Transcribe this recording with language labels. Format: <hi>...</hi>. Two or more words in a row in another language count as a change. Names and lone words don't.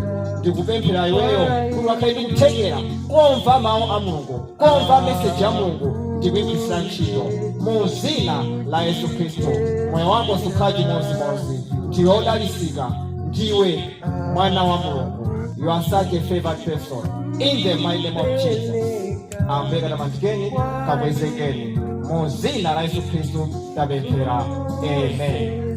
<ny>Ndikupemphera iweyo kuti wakhale ndikuthekera kumva mawu a Mulungu, kumva meseji ya Mulungu, ndikuyigwiritsa ntchito mu dzina la Yesu Khristu. Moyo wako sukhala chimodzimodzi, ndiwe odalitsika, ndiwe mwana wa Mulungu.</ny> <en>You are such a favored person. In the mighty name of Jesus.</en> <ny>Ambuye katamandikeni, kakwezekeni mu dzina la Yesu Khristu tapemphera. Amen.</ny>